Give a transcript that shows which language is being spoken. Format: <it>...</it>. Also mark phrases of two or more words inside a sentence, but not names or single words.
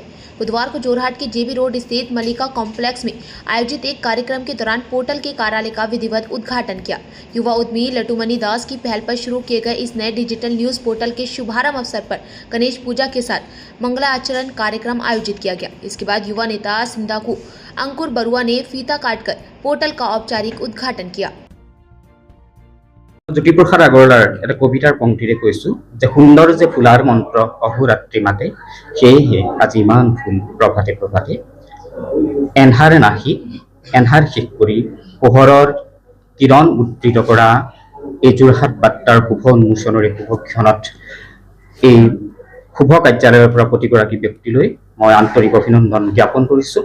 <hi>बुधवार को जोरहाट के जेबी रोड स्थित मलिका कॉम्प्लेक्स में आयोजित एक कार्यक्रम के दौरान पोर्टल के कार्यालय का विधिवत उद्घाटन किया। युवा उद्यमी लटुमनी दास की पहल पर शुरू किए गए इस नए डिजिटल न्यूज पोर्टल के शुभारंभ अवसर पर गणेश पूजा के साथ मंगलाचरण कार्यक्रम आयोजित किया गया। इसके बाद युवा नेता सिंधाकू अंकुर बरुआ ने फीता काटकर पोर्टल का औपचारिक उद्घाटन किया।</hi> <as>জ্যোতিপ্ৰসাদ আগৰৱালাৰ এটা কবিতাৰ পংক্তিৰে কৈছো যে সুন্দৰ যে ফুলাৰ মন্ত্ৰ অহোৰাত্ৰি মাতে সেয়েহে আজি ইমান ফুল প্ৰভাতে প্ৰভাতে এন্ধাৰে নাহি এন্ধাৰ শেষ কৰি পোহৰৰ কিৰণ উদ্দৃত কৰা এই যোৰহাট বাৰ্তাৰ শুভ উন্মোচনৰে শুভক্ষণত এই শুভ কাৰ্যালয়ৰ পৰা প্ৰতিগৰাকী ব্যক্তিলৈ মই আন্তৰিক অভিনন্দন জ্ঞাপন কৰিছো।</as>